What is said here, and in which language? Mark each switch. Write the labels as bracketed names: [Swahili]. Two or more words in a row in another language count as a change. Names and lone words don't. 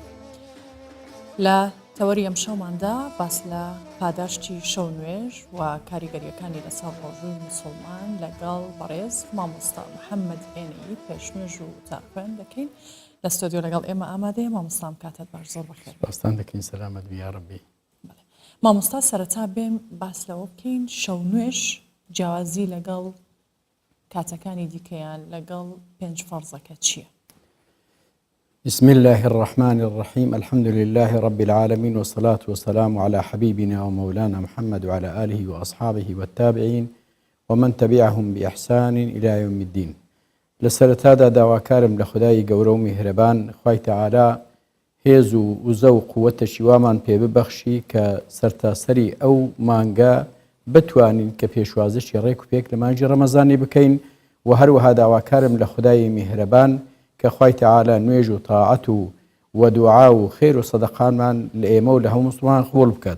[Central Kurdish] لە تەوەری ئەم شەوماندا باس لە پاداشتی شەو نوێژ و کاریگەریەکانی لەسەر ڕۆژووی موسڵمان لەگەڵ بەڕێز مامۆستا محەممەد ئێنەی پێشنوێژ و تاخوێن دەکەین لە ستۆدیۆ لەگەڵ ئێمە ئامادەیە مامۆستام کاتت باش زۆر بەخێر باستان دەکەین سەلامەت [Arabic] یا ڕەبی. [Central Kurdish] مامۆستا سەرەتا بێم باس لەوە بکەین شەو نوێژ جیاوازی لەگەڵ کاتەکانی دیکەیان لەگەڵ 5 فەرزەکە چییە؟ [Arabic] بسم الله الرحمن الرحيم الحمد لله رب العالمين والصلاة والسلام على حبيبنا ومولانا محمد وعلى آله وأصحابه والتابعين ومن تبعهم بإحسان إلى يوم الدين. [Central Kurdish] لسرتادا داواکارم لە خودای گەورە و میهرەبان خوای تەعالا هێز و وزە و قووەتەشی وامان پێ ببەخشی کە سەرتاسەری ئەو مانگە بتوانین کە پێشوازشی ڕێک و پێک لە مانگی ڕەمەزانی بکەین و هەروەها داواکارم لە خودای میهرەبان کە خوای تەعالا نوێژ و تاعەت و و دوعا و خێر و سەدەقانمان لە ئێمە و لە هەموو مسلمان قبول بکات.